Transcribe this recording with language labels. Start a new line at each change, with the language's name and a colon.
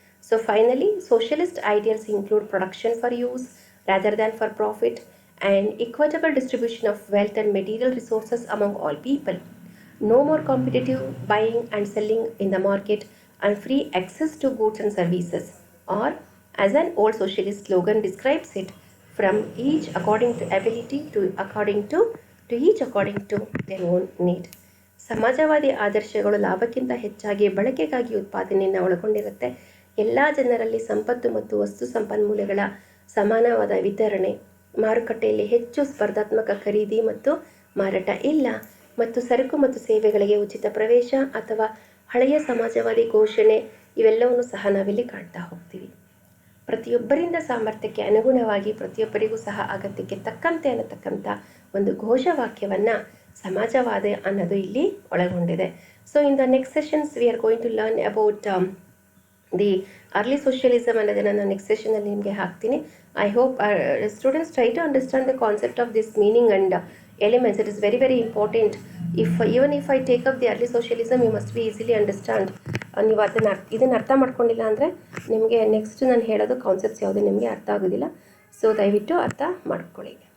English: So finally socialist ideals include production for use rather than for profit and equitable distribution of wealth and material resources among all people. no more competitive buying and selling in the market, and free access to goods and services, or as an old socialist slogan describes it, from each according to ability to each according to their own need.
Kannada: ಸಮಾಜವಾದಿ ಆದರ್ಶಗಳು ಲಾಭಕ್ಕಿಂತ ಹೆಚ್ಚಾಗಿ ಬಳಕೆಗಾಗಿ ಉತ್ಪಾದನೆಯನ್ನು ಒಳಗೊಂಡಿರುತ್ತೆ. ಎಲ್ಲ ಜನರಲ್ಲಿ ಸಂಪತ್ತು ಮತ್ತು ವಸ್ತು ಸಂಪನ್ಮೂಲಗಳ ಸಮಾನವಾದ ವಿತರಣೆ, ಮಾರುಕಟ್ಟೆಯಲ್ಲಿ ಹೆಚ್ಚು ಸ್ಪರ್ಧಾತ್ಮಕ ಖರೀದಿ ಮತ್ತು ಮಾರಾಟ ಇಲ್ಲ, ಮತ್ತು ಸರಕು ಮತ್ತು ಸೇವೆಗಳಿಗೆ ಉಚಿತ ಪ್ರವೇಶ ಅಥವಾ ಹಳೆಯ ಸಮಾಜವಾದಿ ಘೋಷಣೆ, ಇವೆಲ್ಲವನ್ನು ಸಹ ನಾವಿಲ್ಲಿ ಕಾಣ್ತಾ ಹೋಗ್ತೀವಿ. ಪ್ರತಿಯೊಬ್ಬರಿಂದ ಸಾಮರ್ಥ್ಯಕ್ಕೆ ಅನುಗುಣವಾಗಿ ಪ್ರತಿಯೊಬ್ಬರಿಗೂ ಸಹ ಅಗತ್ಯಕ್ಕೆ ತಕ್ಕಂತೆ ಅನ್ನತಕ್ಕಂಥ ಒಂದು ಘೋಷವಾಕ್ಯವನ್ನು ಸಮಾಜವಾದ ಅನ್ನೋದು ಇಲ್ಲಿ ಒಳಗೊಂಡಿದೆ.
English: so in the next sessions we are going to learn about the early socialism
Kannada: ಅನ್ನೋದನ್ನು ನಾನು ನೆಕ್ಸ್ಟ್ ಸೆಷನಲ್ಲಿ ನಿಮಗೆ ಹಾಕ್ತೀನಿ.
English: I hope students try to understand the concept of this meaning and elements. It is very very important. Even if I take up the early socialism, you must be easily understand.
Kannada: ನೀವು ಇದನ್ನು ಅರ್ಥ ಮಾಡ್ಕೊಂಡಿಲ್ಲ ಅಂದರೆ ನಿಮಗೆ next ನಾನು ಹೇಳೋದು concepts ಯಾವುದು ನಿಮಗೆ ಅರ್ಥ ಆಗೋದಿಲ್ಲ. ಸೊ ದಯವಿಟ್ಟು ಅರ್ಥ ಮಾಡ್ಕೊಳ್ಳಿ.